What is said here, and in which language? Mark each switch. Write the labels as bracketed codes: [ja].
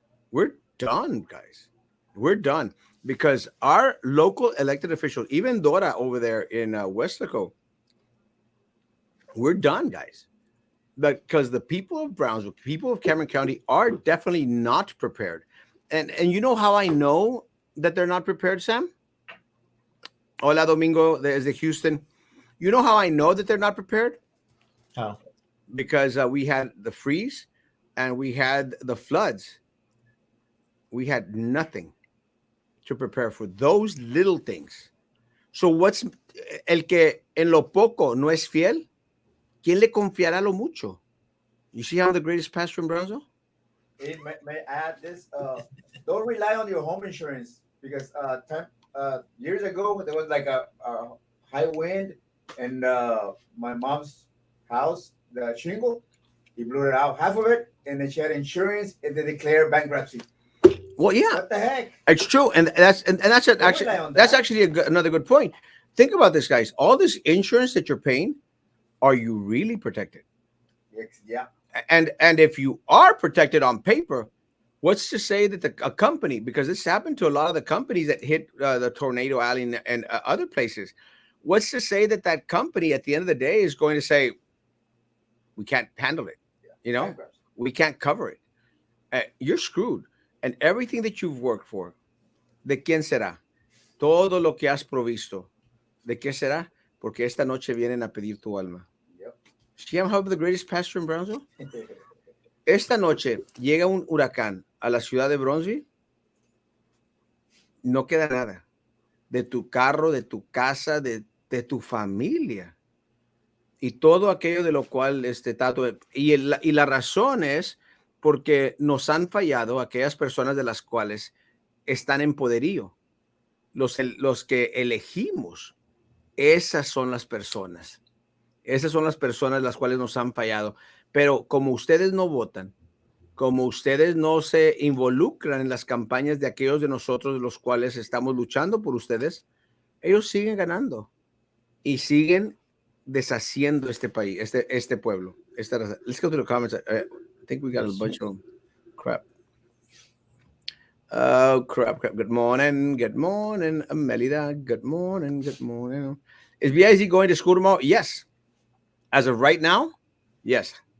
[en] We're done, guys. We're done because our local elected officials, even Dora over there in Westlaco, we're done, guys. Because the people of Brownsville, people of Cameron County, are definitely not prepared. And you know how I know that they're not prepared, Sam? [es] Hola, Domingo, desde Houston. [en] You know how I know that they're not prepared? Oh, Because we had the freeze and we had the floods. We had nothing to prepare for those little things. So what's [es] el que en lo poco no es fiel? ¿Quién le confiará lo mucho? [en] You see how I'm the greatest pastor in Brownsville? may I add this? Don't rely on your home insurance because years ago there was like a high wind and my mom's house, the shingle, he blew it out half of it, and then she had insurance and they declared bankruptcy. Well, yeah, What the heck? it's true, and that's it. Don't Actually, rely on that's that. actually another good point. Think about this, guys. All this insurance that you're paying, are you really protected? Yeah. And if you are protected on paper, What's to say that a company, because this happened to a lot of the companies that hit the tornado alley and other places, what's to say that that company at the end of the day is going to say, we can't handle it, Yeah, you know, bankruptcy. we can't cover it. You're screwed. And everything that you've worked for, [es] ¿de quién será? Todo lo que has provisto, ¿de qué será? Porque esta noche vienen a pedir tu alma. [en] Yep. See, I'm the greatest pastor in Brownsville. [es] Esta noche llega un huracán a la ciudad de Bronzeville, no queda nada de tu carro, de tu casa, de tu familia y todo aquello de lo cual tato. Y la razón es porque nos han fallado aquellas personas de las cuales están en poderío, los que elegimos. Esas son las personas. Esas son las personas las cuales nos han fallado. Pero como ustedes no votan, como ustedes no se involucran en las campañas de aquellos de nosotros de los cuales estamos luchando por ustedes, ellos siguen ganando y siguen deshaciendo este país, este pueblo. [en] Let's go to the comments. I think we got a bunch of crap. Oh, crap. Good morning. Good morning, Amelida. Good morning. Good morning. Is BIZ going to school tomorrow? Yes. As of right now, yes.